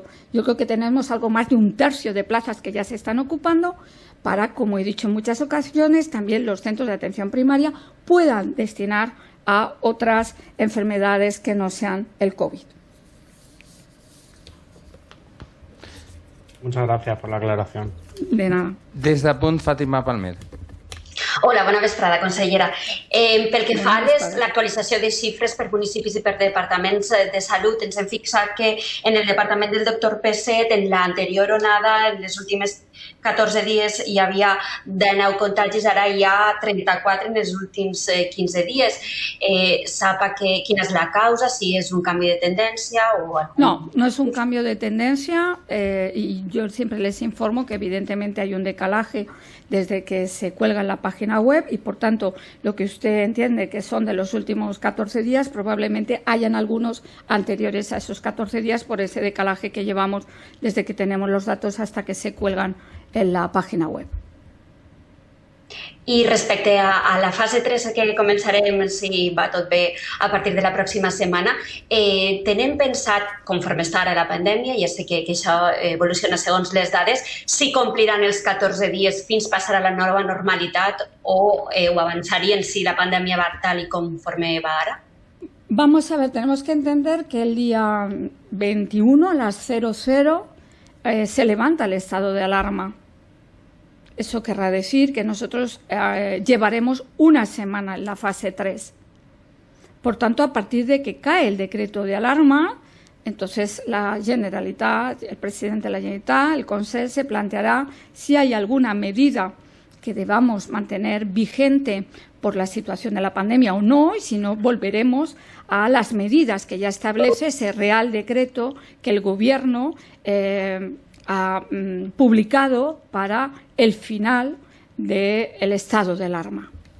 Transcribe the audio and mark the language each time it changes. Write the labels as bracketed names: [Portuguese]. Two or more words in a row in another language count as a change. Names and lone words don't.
[Spanish] Yo creo que tenemos algo más de 1/3 de plazas que ya se están ocupando para, como he dicho en muchas ocasiones, también los centros de atención primaria puedan destinar a otras enfermedades que no sean el COVID. Muchas gracias por la aclaración. De nada. [Catalan] Des de Punt, Fàtima Palmer. Hola, bona vesprada, consellera. Pel que fa a l'actualització de xifres per municipis i per departaments de salut, ens hem fixat que en el departament del doctor Peset, en l'anterior onada, en les últimes 14 dies hi havia 19 contagis, ara hi ha 34 en els últims 15 dies. Sap quina és la causa, si és un canvi de tendència o... [Spanish] No, no es un cambio de tendencia y yo siempre les informo que evidentemente hay un decalaje desde que se cuelga en la página web y, por tanto, lo que usted entiende que son de los últimos 14 días, probablemente hayan algunos anteriores a esos 14 días por ese decalaje que llevamos desde que tenemos los datos hasta que se cuelgan en la página web. [Catalan] I respecte a la fase 3 que començarem, si va tot bé, a partir de la pròxima setmana, tenen pensat, conforme està ara la pandèmia, ja sé que això evoluciona segons les dades, si compliran els 14 dies fins passar a la nova normalitat o ho avançarien si la pandèmia va tal i conforme va ara? [Spanish] Vamos a ver, tenemos que entender que el día 21 a las 00 se levanta el estado de alarma. Eso querrá decir que nosotros llevaremos una semana en la fase 3. Por tanto, a partir de que cae el decreto de alarma, entonces la Generalitat, el presidente de la Generalitat, el Consell, se planteará si hay alguna medida que debamos mantener vigente por la situación de la pandemia o no, y si no, volveremos a las medidas que ya establece ese Real Decreto que el Gobierno ha publicado para el final del estado de alarma.